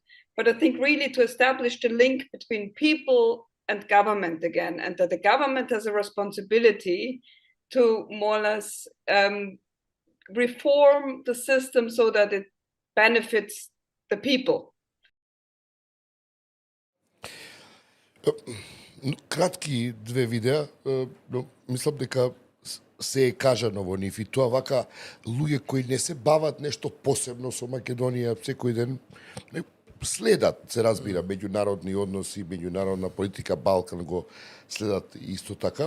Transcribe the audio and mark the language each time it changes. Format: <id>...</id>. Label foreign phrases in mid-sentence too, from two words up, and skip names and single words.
<en>But I think really to establish the link between people and government again, and that the government has a responsibility to more or less reform the system so that it benefits the people.</en> <mk>Кратки две видеа, но мислам дека се е кажано во нив и тоа вака луѓе кои не се бават нешто посебно со Македонија секој ден следат, се разбира, меѓународни односи, меѓународна политика, Балкан го следат исто така.</mk>